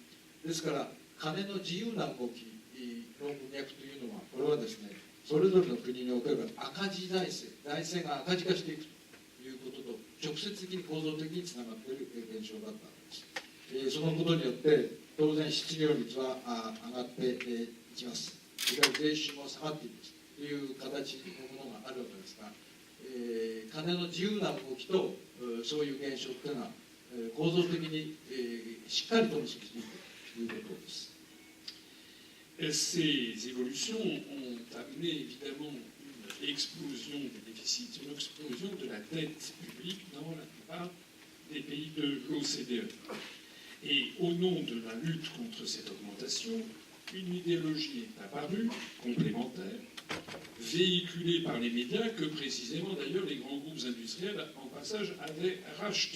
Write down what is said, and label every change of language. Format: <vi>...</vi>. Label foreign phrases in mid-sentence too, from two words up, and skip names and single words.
<ja>ですから金の自由な動きの文脈というのは、これはですねそれぞれの国における赤字財政が赤字化していくということと直接的に構造的につながっている現象だったわけです。そのことによって当然失業率は上がっていきます。いわゆる税収も下がっていきますという形のものがあるわけですが、金の自由な動きとそういう現象というのは構造的にしっかりと結びついているということです。</ja> <fr>Ces évolutions ont amené évidemment une explosion des déficits, une explosion de la dette publique dans la plupart des pays de l'OCDE. Et au nom de la lutte contre cette augmentation, une idéologie est apparue, complémentaire, véhiculée par les médias, que précisément d'ailleurs les grands groupes industriels, en passage, avaient racheté.</fr>